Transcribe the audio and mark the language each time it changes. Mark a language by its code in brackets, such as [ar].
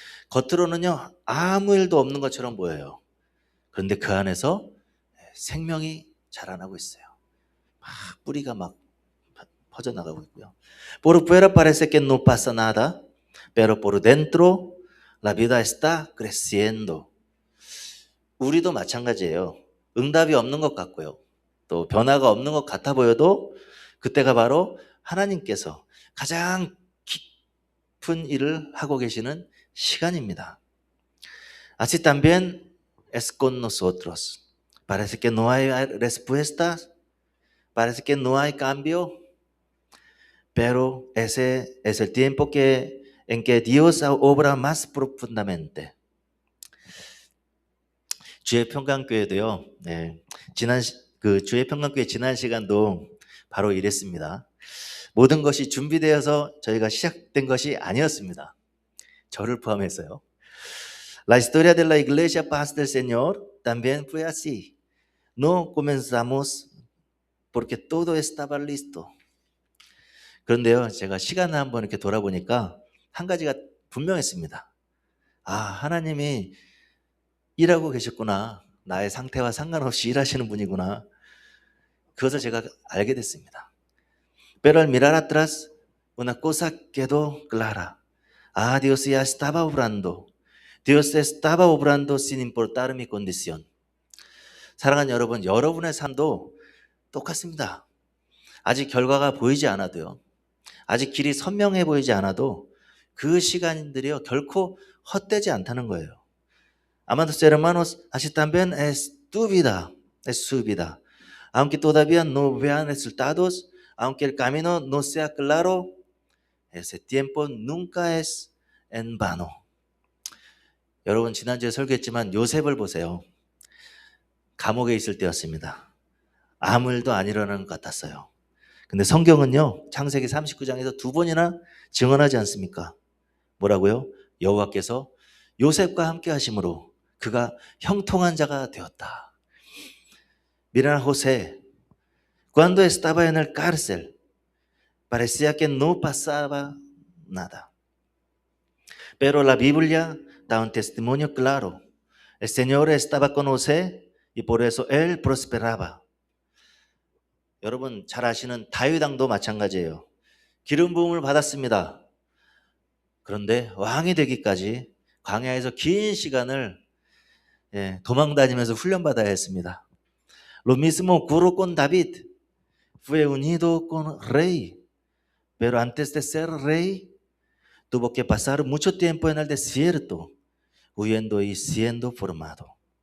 [ko] 겉으로는요, 아무 일도 없는 것처럼 보여요. 그런데 그 안에서 생명이 자라나고 있어요. 막 뿌리가 막 퍼져나가고 있고요. [es] Por fuera parece que no pasa nada, pero por dentro la vida está creciendo. [ko] 우리도 마찬가지예요. 응답이 없는 것 같고요. 또 변화가 없는 것 같아 보여도 그때가 바로 하나님께서 가장 깊은 일을 하고 계시는 시간입니다. [es] Así también es con nosotros. Parece que no hay respuestas, parece que no hay cambio, pero ese es el tiempo en que Dios obra más profundamente. [ko] 주의 평강교회도요. 네, 주의 평강교회 지난 시간도 바로 이랬습니다. 모든 것이 준비되어서 저희가 시작된 것이 아니었습니다. 저를 포함해서요. [es] La historia de la iglesia Paz del Señor también fue así. No comenzamos porque todo estaba listo. [ko] 그런데요, 제가 시간을 한번 이렇게 돌아보니까 한 가지가 분명했습니다. 아, 하나님이 일하고 계셨구나. 나의 상태와 상관없이 일하시는 분이구나. 그것을 제가 알게 됐습니다. [es] Pero al mirar atrás, una cosa quedó clara. Ah, Dios ya estaba obrando. Dios estaba obrando sin importar mi condición. [ko] 사랑하는 여러분, 여러분의 삶도 똑같습니다. 아직 결과가 보이지 않아도요. 아직 길이 선명해 보이지 않아도 그 시간들이요 결코 헛되지 않다는 거예요. [es] Amados hermanos, así también es tu vida, es su vida. Aunque todavía no vean resultados, aunque el camino no sea claro, ese tiempo nunca es en vano. [ko] 여러분 지난주에 설교했지만 요셉을 보세요. 감옥에 있을 때였습니다. 아무 일도 안 일어나는 것 같았어요. 근데 성경은요, 창세기 39장에서 두 번이나 증언하지 않습니까? 뭐라고요? 여호와께서 요셉과 함께 하심으로 그가 형통한 자가 되었다. [es] Mira a José, cuando estaba en el cárcel, parecía que no pasaba nada. Pero la Biblia da un testimonio claro. El Señor estaba con José y por eso él prosperaba. [ko] 여러분 잘 아시는 다윗 왕도 마찬가지예요. 기름 부음을 받았습니다. 그런데 왕이 되기까지 광야에서 긴 시간을 도망 다니면서 훈련받아야 했습니다. [es] Lo mismo ocurrió con David. Fue unido con rey. Pero antes de ser rey, tuvo que pasar mucho tiempo en el desierto, huyendo y siendo formado.